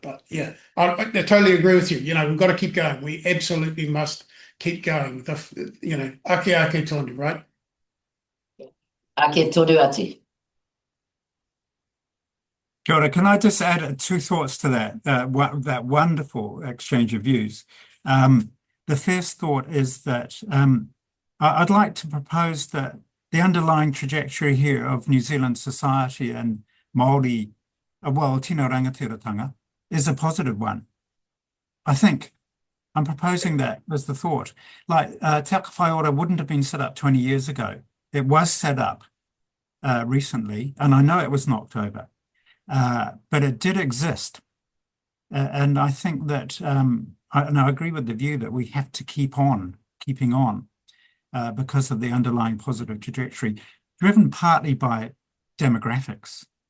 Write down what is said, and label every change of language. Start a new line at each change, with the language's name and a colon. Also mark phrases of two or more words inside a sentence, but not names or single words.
English: But yeah, I totally agree with you. You know, we've got to keep going. We absolutely must keep going. You know,
Māori: ake tonu, right? Ake toru atu. Kia ora,
English: can I just add two thoughts to that wonderful exchange of views? The first thought is that I'd like to propose that the underlying trajectory here of New Zealand society and Māori, well,
Māori: tino rangatiratanga,
English: is a positive one. I think I'm proposing that as the thought. Like Te Hauora wouldn't have been set up 20 years ago. It was set up recently, and I know it was knocked over. But it did exist. And I think that, I agree with the view that we have to keeping on because of the underlying positive trajectory, driven partly by demographics.